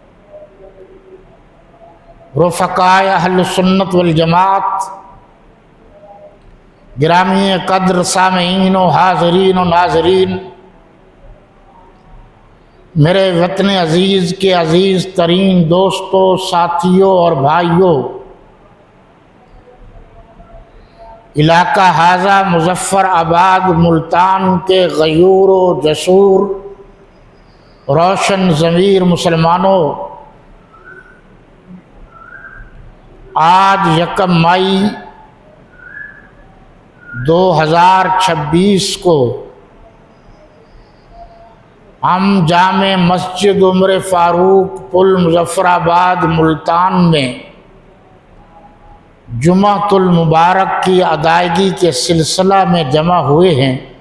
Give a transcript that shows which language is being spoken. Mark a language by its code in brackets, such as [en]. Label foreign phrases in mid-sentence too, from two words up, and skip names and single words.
[ur] رفقاء اہل سنت والجماعت گرامی قدر سامعین و حاضرین و ناظرین، میرے وطن عزیز کے عزیز ترین دوستوں، ساتھیوں اور بھائیوں، علاقہ حاضہ مظفر آباد ملتان کے غیور و جسور روشن ضمیر مسلمانوں، آج 1 مئی 2026 کو ہم جامع مسجد عمر فاروق پل مظفر آباد ملتان میں جمعۃ المبارک کی ادائیگی کے سلسلہ میں جمع ہوئے ہیں۔